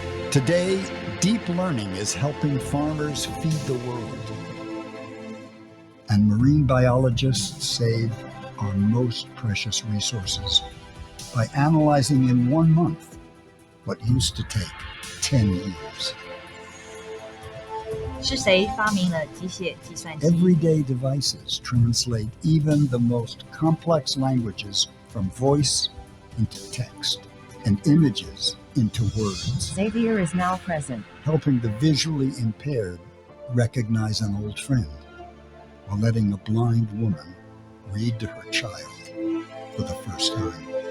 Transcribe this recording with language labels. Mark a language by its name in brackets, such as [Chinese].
[English] Today, deep learning is helping farmers feed the world. And marine biologists save our most precious resources by analyzing in 1 month what used to take 10 years. [Chinese] 是谁发明了机械计算机？ [English] Everyday devices translate even the most complex languages from voice into text and images into words. Xavier is now present. Helping the visually impaired recognize an old friend, while letting a blind woman read to her child for the first time.